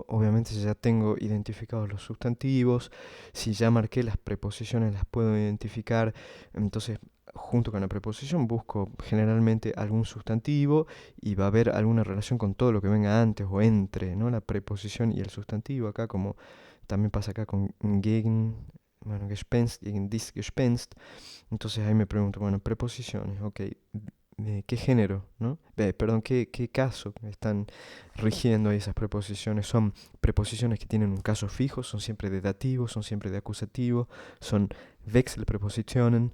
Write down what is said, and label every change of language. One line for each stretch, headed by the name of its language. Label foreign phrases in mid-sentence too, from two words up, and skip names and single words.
Spanish: Obviamente ya tengo identificados los sustantivos. Si ya marqué las preposiciones, las puedo identificar. Entonces, junto con la preposición busco generalmente algún sustantivo y va a haber alguna relación con todo lo que venga antes o entre, ¿no? La preposición y el sustantivo acá, como también pasa acá con gegen, bueno,
German: Gespenst, gegen dies Gespenst.
Spanish: Entonces ahí me pregunto, bueno, preposiciones, ok, ¿de qué género, no? Perdón, ¿qué caso están rigiendo ahí esas preposiciones? ¿Son preposiciones que tienen un caso fijo? ¿Son siempre de dativo? ¿Son siempre de acusativo? ¿Son Wechselprepositionen?